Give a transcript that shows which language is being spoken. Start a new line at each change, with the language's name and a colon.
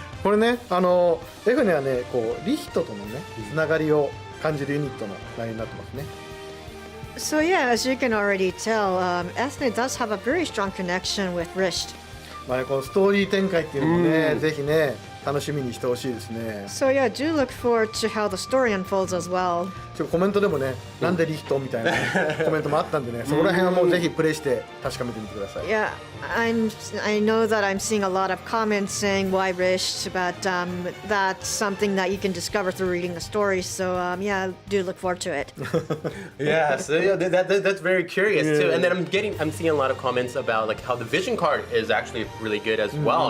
Japanese: これね、エフネはね、こうリヒトとのね、つながりを感じるユニットのラインになってますね。
English: So yeah, as you can already tell, Eithne does have a very strong connection with Rished.
Japanese: まあね、このストーリー展開っていうのもね、ぜひね、楽しみにしてほしいですね。
English: So yeah, do look forward to how the story unfolds as well.
Japanese: コメントでもね、なんでリヒトみたいなコメントもあったんでね、そこら辺はもうぜひプレイして確かめてみてください。
English: Yeah, I know that I'm seeing a lot of comments saying why Rished, but that's something that you can discover through reading the story. So yeah, do look forward to it. Yeah, so yeah, that's very curious too. And then I'm seeing a lot of comments about like how the Vision card is actually really good as well.